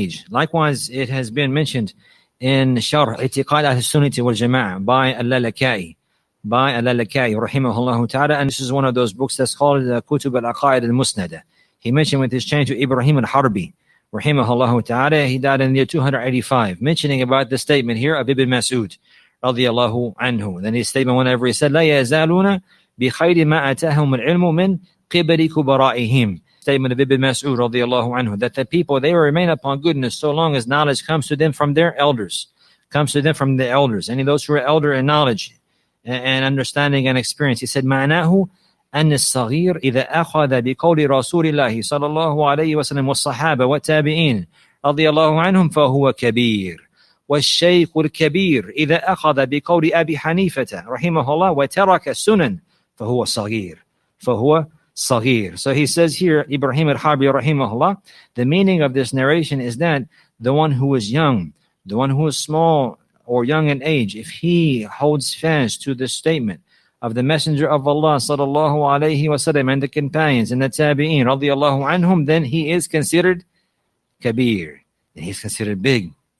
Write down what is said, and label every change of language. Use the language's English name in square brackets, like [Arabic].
[English] Likewise, it has been mentioned in Sharh I'tiqad Ahl-Sunnah wal Jama'ah by Al-Lalaka'i, rahimahullah ta'ala. And this is one of those books that's called Kutub al-Aqaid al-Musnada. He mentioned with his change to Ibrahim al-Harbi, rahimahullah ta'ala. He died in the year 285, mentioning about the statement here of Ibn Mas'ud, radiyallahu anhu. Then his statement, whenever he said, [Arabic] لا يزالون بخير ما أتاهم العلم من قبل كبرائهم. Statement of Ibn Mas'ud, radiyallahu anhu, that the people, they will remain upon goodness so long as knowledge comes to them from their elders, and those who are elder in knowledge and understanding and experience. [English] He said, [Arabic] معناه أن الصغير إذا أخذ بقول رسول الله صلى الله عليه وسلم والصحابة والتابعين رضي الله عنهم فهو كبير. والشيخ الكبير إذا أخذ بقول أبي حنيفة رحمه الله وترك السنن فهو صغير. [English] So he says here, Ibrahim al-Harbi rahimahullah, the meaning of this narration is that the one who is young, the one who is small or young in age, if he holds fast to the statement of the Messenger of Allah sallallahu alayhi wasallam and the companions and the tabi'een radiyallahu anhum, then he is considered kabir. He's considered big.